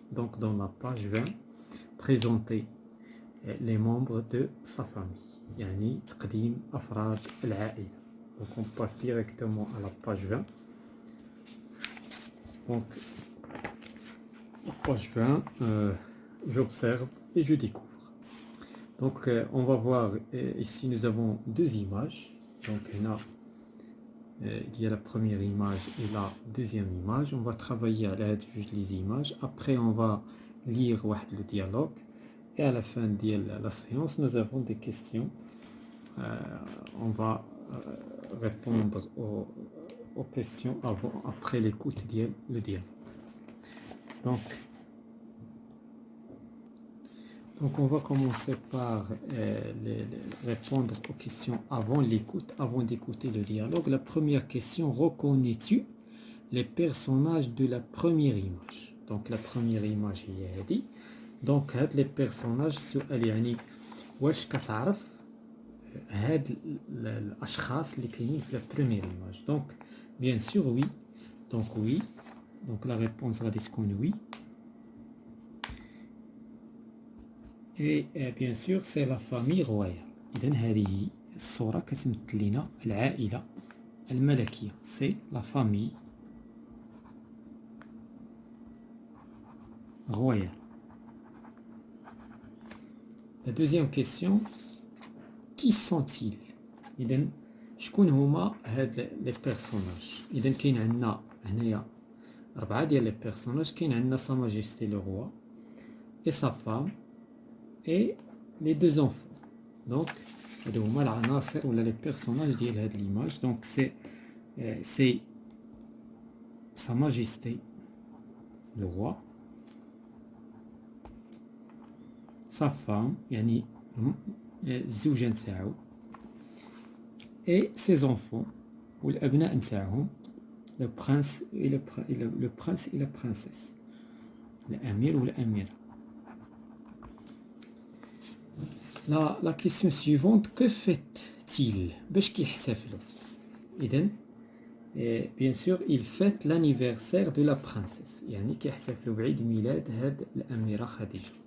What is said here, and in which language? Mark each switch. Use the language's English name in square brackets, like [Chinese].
[French] Donc dans la page 20, présenter les membres de sa famille. [Arabic] يعني تقديم أفراد العائلة. [French] Donc on passe directement à la page 20. Donc page 20, j'observe et je découvre. Donc on va voir ici nous avons deux images. Donc il y a la première image et la deuxième image. On va travailler à l'aide juste les images. Après on va lire le dialogue. Et à la fin de la séance, nous avons des questions. On va répondre aux questions après l'écoute du dialogue. Donc on va commencer par répondre aux questions avant l'écoute, avant d'écouter le dialogue. La première question, reconnais-tu les personnages de la première image? Donc la première image est dit. Donc les personnages [Arabic] السؤال يعني واش كتعرف هاد الاشخاص اللي كاينين في [French] la première image. Donc bien sûr oui. Donc oui. Donc la réponse [Arabic] غادي تكون [French] oui. Et bien sûr c'est la famille royale. [Arabic] إذن هذه الصورة كتمثل لنا العائلة الملكية. [French] C'est la famille royale. La deuxième question, qui sont-ils? [Arabic] إذن شكون هما هاد لي بيرسوناج؟ إذن كاين عندنا هنايا 4 ديال لي بيرسوناج. كاين عندنا [French] سا ماجيستي لو روا et sa femme et les deux enfants. [Arabic] Donc هادو هما العناصر ولا لي بيرسوناج ديال هاد ليماج. [French] Donc c'est sa majesté le roi, sa femme [Arabic] يعني الزوجة نتاعو [French] et ses enfants [Arabic] والأبناء نتاعهم [French] le prince et la princesse, [Arabic] الأمير والأميرة. [French] La question suivante, que fait-il? [Arabic] باش كيحتفلوا؟ إذن [French] bien sûr il fête l'anniversaire de la princesse. [Arabic] يعني كيحتفلوا بعيد ميلاد هاد الأميرة خديجة.